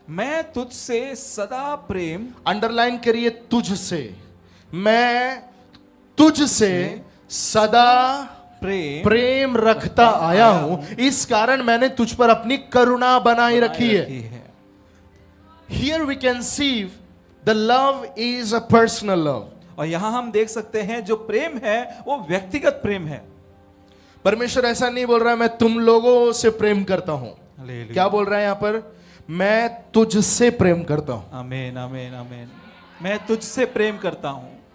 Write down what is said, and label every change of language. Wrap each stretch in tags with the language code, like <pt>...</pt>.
<hi>मैं तुझसे सदा प्रेम, अंडरलाइन करिए, तुझसे, मैं तुझसे सदा प्रेम रखता आया हूं, इस कारण मैंने तुझ पर अपनी करुणा बनाई रखी है.</hi> <en>Here we can see the love is a personal love.</en> <hi>और यहां हम देख सकते हैं जो प्रेम है वो व्यक्तिगत प्रेम है. परमेश्वर ऐसा नहीं बोल रहा है मैं तुम लोगों से प्रेम करता हूं. क्या बोल रहा है यहां पर? मैं तुझसे प्रेम करता हूं. आमीन आमीन आमीन. मैं तुझसे प्रेम करता हूं.</hi>